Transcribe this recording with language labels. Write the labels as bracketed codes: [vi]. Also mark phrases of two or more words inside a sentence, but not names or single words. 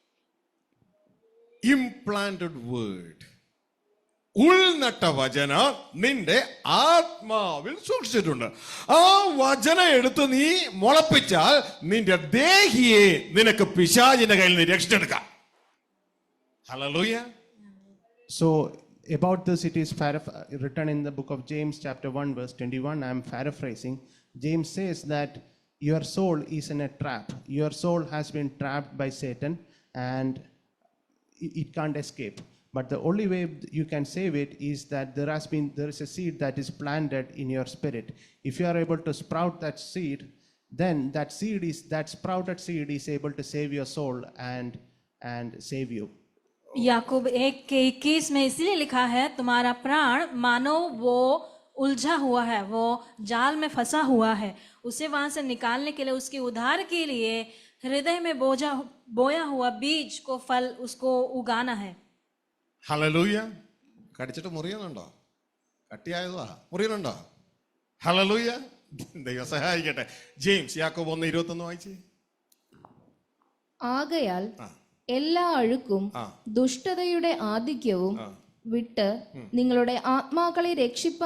[en] implanted word, [ml] ഉൾനട്ട വചനം നിന്റെ ആത്മാവിൽ സൂക്ഷിച്ചിട്ടുണ്ട്. ആ വചനം എടുത്ത് നീ മുളപ്പിച്ചാൽ നിന്റെ ദേഹിയെ നിനക്ക് പിശാചിന്റെ കയ്യിൽ നിന്ന് രക്ഷിച്ചെടുക്കാം. ഹല്ലേലൂയ. [en] So about this, it is written in the book of James chapter 1 verse 21. I am paraphrasing. James says that your soul is in a trap. Your soul has been trapped by Satan and it can't escape. But the only way you can save it is that there is a seed that is planted in your spirit. If you are able to sprout that seed, then that sprouted seed is able to save your soul and save you. [hi] याकूब 1:21 में इसलिए लिखा है, तुम्हारा प्राण मानो वो उलझा हुआ है, वो जाल में फंसा हुआ है, उसे वहां से निकालने के लिए, उसके उद्धार के लिए हृदय में बोया हुआ बीज को फल उसको उगाना है. [ml] ഹല്ലേലൂയ. കടിച്ചിട്ട് മുറിയുന്നുണ്ടോ? കട്ടിയായതാ, മുറിയുന്നുണ്ടോ? ഹല്ലേലൂയ. ദൈവം സഹായിക്കട്ടെ. ജെയിംസ് യാക്കോബ് 1:21 വായിച്ചേ. ആകയാൽ എല്ലാ അഴുക്കും ദുഷ്ടതയുടെ ആധിക്യവും വിട്ട് നിങ്ങളുടെ ആത്മാക്കളെ രക്ഷിപ്പാൻ.